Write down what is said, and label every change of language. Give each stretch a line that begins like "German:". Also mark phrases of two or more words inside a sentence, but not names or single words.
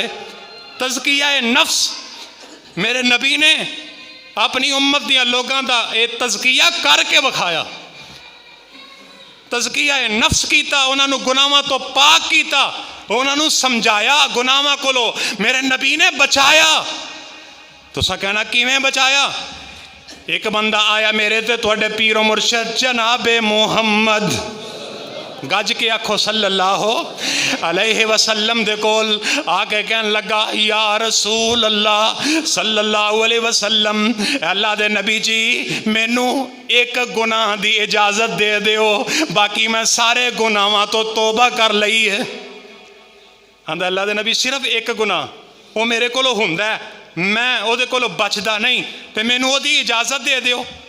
Punjabi: تزکیہ نفس میرے نبی نے اپنی امت دیا لوگوں کا یہ تزکیہ کر کے وکھایا، تزکیہ نفس کیا، انہوں نے گناہوں تو پاک کیا، انہوں نے سمجھایا، گناہوں کولو میرے نبی نے بچایا. تسا کہنا کیویں بچایا? ایک بندہ آیا میرے تے تہاڈے پیر و مرشد جنابِ محمد، گج کے آکھو
Arabic: صلى الله عليه وسلم
Punjabi: دے کول آ کے کہن لگا
Arabic: يا رسول الله صلى الله عليه وسلم,
Punjabi: اللہ دے نبی جی مینوں ایک گناہ دی اجازت دے دیو، باقی میں سارے گناہاں توں توبہ کر لئی ہے. آندا اللہ دے نبی صرف ایک گناہ وہ میرے کولوں ہندا ہے، میں اودے کولوں بچدا نہیں، تے مینوں اودی اجازت دے دیو.